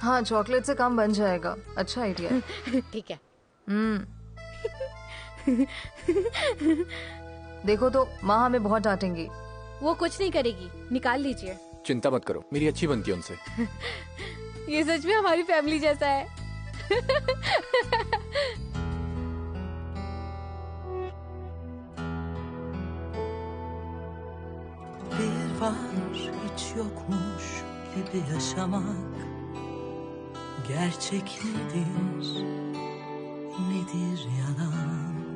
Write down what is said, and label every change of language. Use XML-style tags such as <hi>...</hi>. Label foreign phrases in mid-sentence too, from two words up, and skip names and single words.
<hi>हाँ, चॉकलेट से काम बन जाएगा। अच्छा आइडिया है। ठीक है। देखो तो माँ हमें बहुत डांटेंगी। वो कुछ नहीं करेगी, निकाल लीजिए। चिंता मत करो, मेरी अच्छी बनती है उनसे। ये सच में हमारी फैमिली जैसा है।</hi> <tr>Bir var hiç yokmuş gibi yaşamak. Gerçek nedir, nedir yalan?</tr>